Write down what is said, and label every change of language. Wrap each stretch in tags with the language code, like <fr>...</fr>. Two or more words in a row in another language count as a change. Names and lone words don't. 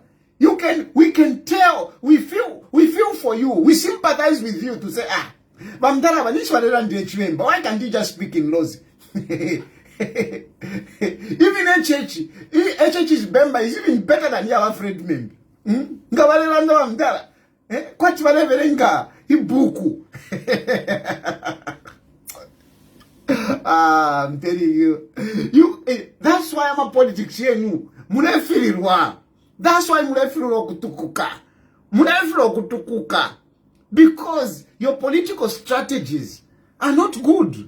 <en>We can tell. We feel for you. We sympathize with you to say, Bamdara, why can't you just speak in rosy? Even HH's Bemba is even better than your friend member. Bamdara.</en> <bem>Kwati waleverenga ibuku.</bem> <en>I'm telling you. That's why I'm a politics here. That's why kutukuka. Because your political strategies are not good.</en>